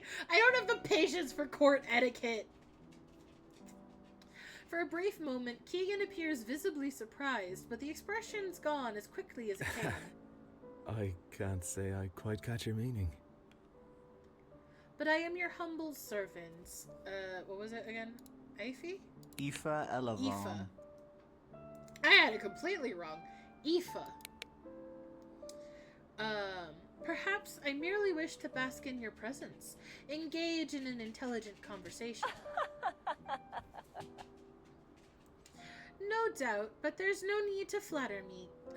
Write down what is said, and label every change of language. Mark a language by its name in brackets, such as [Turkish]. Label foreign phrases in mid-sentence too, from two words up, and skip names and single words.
[English] I don't have the patience for court etiquette. For a brief moment, Keegan appears visibly surprised, but the expression's gone as quickly as it came. I can't say I quite catch your meaning. But I am your humble servant. What was it again? Aoife? Aoife Elavon. Aoife. I had it completely wrong. Aoife. Perhaps I merely wish to bask in your presence. Engage in an intelligent conversation. No doubt, but there's no need to flatter me.